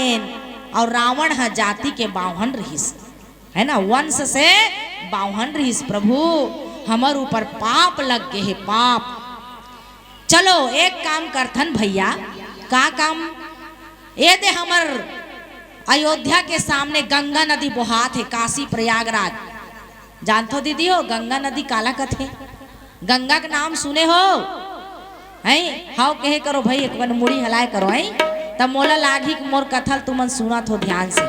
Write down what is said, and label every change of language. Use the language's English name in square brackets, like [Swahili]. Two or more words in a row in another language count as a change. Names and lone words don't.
[Chhattisgarhi] और रावण है जाति के बावहन रहीस, है ना, वंश से बावहन रहीस। प्रभु हमर ऊपर पाप लग गए है, पाप। चलो एक काम करथन भैया, का काम? ये दे हमर अयोध्या के सामने गंगा नदी बहात है, काशी प्रयागराज, जानतो दीदी हो गंगा नदी काला कथे? गंगा का नाम सुने हो? हैं हाउ कहे करो भाई, एक बार मुड़ी हलाए करो। हैं तब मोला लागी मोर कथल तुमन सुना हो ध्यान से।